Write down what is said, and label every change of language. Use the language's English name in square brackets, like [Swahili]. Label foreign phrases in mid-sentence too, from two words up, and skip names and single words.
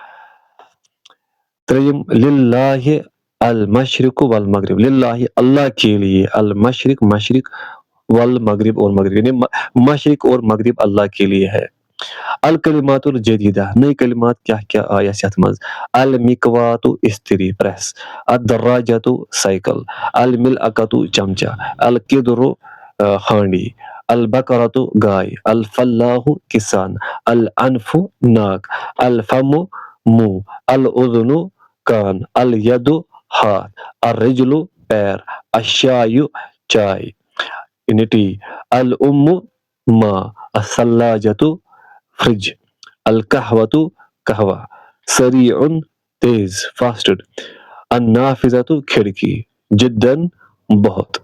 [Arabic] त्रीम لله المشرق والمغرب, लिल्लाहि [Urdu] اللہ کے لیے, [Arabic] المشرق मशरिक, والمغرب [Urdu] اور مغرب, یعنی مشرق اور مغرب اللہ کے لیے ہے. [Arabic] الكلمات الجديدة, [Urdu] نئی کلمات کیا کیا آیا [Kashmiri] یتھ منز? [Arabic] المكواة [English] iron press, [Arabic] الدراجة साइकिल, الملعقة चमचा, القدر हांडी, البقرة गाय, الفلاح किसान, الأنف नाक, الفم मुंह, الأذن कान, اليد हाथ, الرجل पैर, अशायु चाय, टी, الأم माँ, असल्लाजतु फ्रिज, القهوة कहवा, सरीउन तेज फास्टेड, النافذة کھڑکی، جدا बहुत।